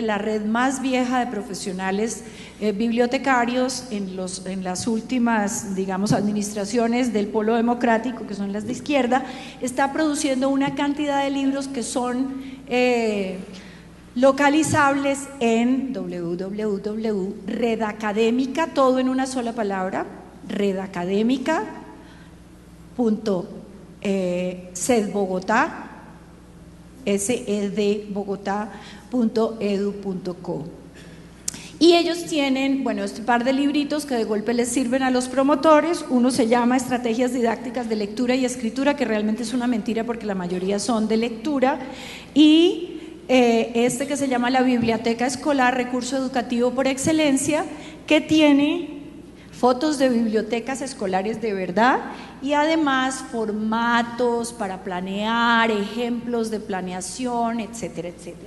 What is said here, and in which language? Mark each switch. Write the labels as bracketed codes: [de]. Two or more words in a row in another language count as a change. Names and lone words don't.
[es] la red más vieja de profesionales bibliotecarios en las últimas, digamos, administraciones del Polo Democrático, que son las de izquierda, está produciendo una cantidad de libros que son localizables en www.redacademica, todo en una sola palabra, redacademica.sedbogotá, sedbogotá.edu.co. Y ellos tienen, bueno, este par de libritos que de golpe les sirven a los promotores. Uno se llama Estrategias didácticas de lectura y escritura, que realmente es una mentira porque la mayoría son de lectura, y este que se llama La Biblioteca Escolar, recurso educativo por excelencia, que tiene fotos de bibliotecas escolares de verdad y además formatos para planear, ejemplos de planeación, etcétera, etcétera.